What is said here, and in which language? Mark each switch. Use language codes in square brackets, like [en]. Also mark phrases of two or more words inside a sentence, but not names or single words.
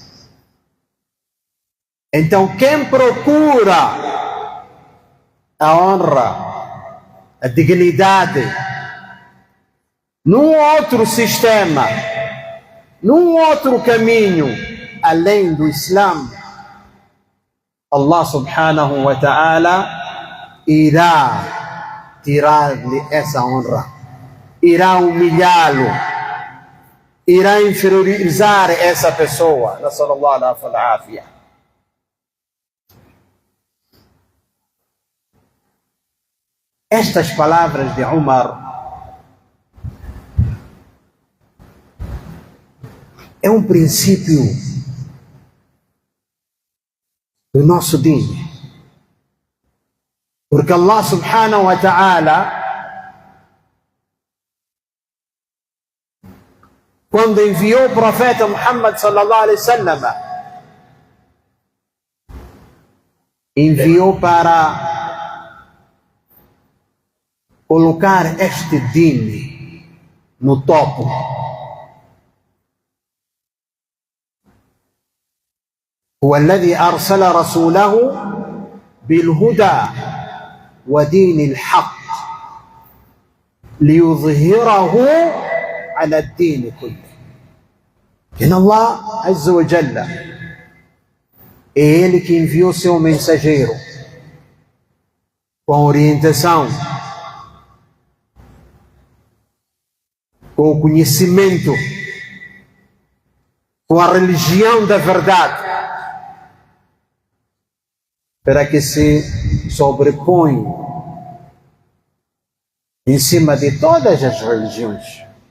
[pt] Então, quem procura a honra, a dignidade, num outro sistema, num outro caminho, além do Islã, [ar] الله سبحانه وتعالى [pt] irá tirar-lhe essa honra, irá humilhá-lo, irá inferiorizar essa pessoa. [ar] صلى الله عليه وسلم. [pt] Estas palavras de Umar é um princípio do nosso din. Porque [ar] الله سبحانه وتعالى, [pt] quando enviou o profeta Muhammad [ar] صلى الله عليه وسلم, [pt] enviou para colocar este din no topo. [ar] هو الذي أرسل رسوله بالهدى ودين الحق ليظهره على الدين كله. إن الله عز وجل [pt] é Ele que enviou seu mensageiro com orientação, com o conhecimento, com a religião da verdade, para que se sobrepõe em cima de todas as religiões.